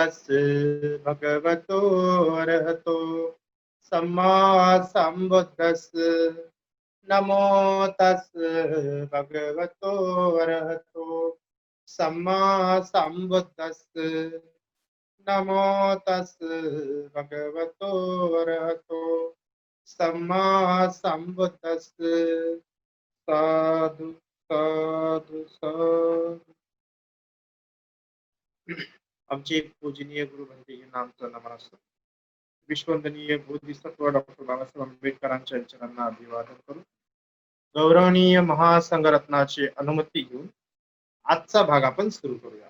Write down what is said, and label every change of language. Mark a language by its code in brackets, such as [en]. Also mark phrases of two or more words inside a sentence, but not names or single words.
[pi] तस् भगवतो अरहतो सम्मा संबुद्धस् नमो तस् भगवतो अरहतो सम्मा संबुद्धस् नमो तस् भगवतो अरहतो सम्मा संबुद्धस्। साधु साधु साधु। [mr] आमचे पूजनीय गुरु म्हणजे नामचं नमन असतं. विश्ववंदनीय बोधिसत्व डॉक्टर बाबासाहेब आंबेडकरांच्या चरणांना अभिवादन करून गौरवनीय महासंघरत्नाची अनुमती घेऊन आजचा भाग आपण सुरू करूया.